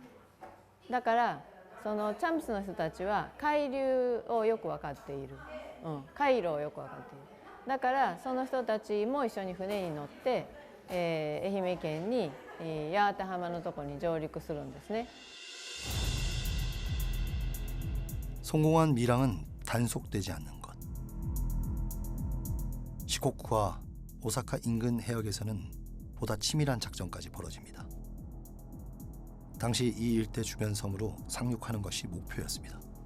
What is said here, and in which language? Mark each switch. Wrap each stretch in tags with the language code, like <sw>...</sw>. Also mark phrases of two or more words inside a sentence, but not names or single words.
<ja>だからそのチャムスの人たちは海流をよく分かっている、海路をよく分かっている。だからその人たちも一緒に船に乗って、愛媛県に八幡浜のところに上陸するんですね。</ja> <ko>성공한 밀항은 단속되지 않는 것. 시코쿠와 오사카 인근 해역에서는 보다 치밀한 작전까지 벌어집니다. 당시 이 일대 주변 섬으로 상륙하는 것이 목표였습니다.</ko>